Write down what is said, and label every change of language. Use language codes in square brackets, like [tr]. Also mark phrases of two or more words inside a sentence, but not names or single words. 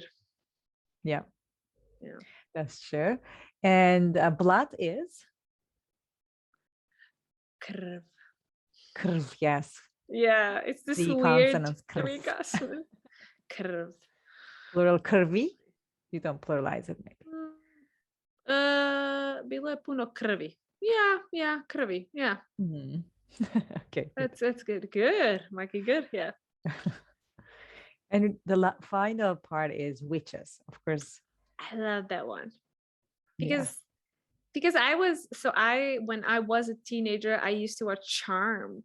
[en] Yeah, that's true. And blood is krv. Krv, yes. Yeah, it's this weird three consonants. Krv. Plural krvi. You don't pluralize it, maybe. [sr] Bilo je puno krvi. [en] Yeah, krvi. Yeah. Okay. That's good. Good, Mikey. Good. Yeah. And the final part is witches, of course. I love that one because when I was a teenager, I used to watch Charmed.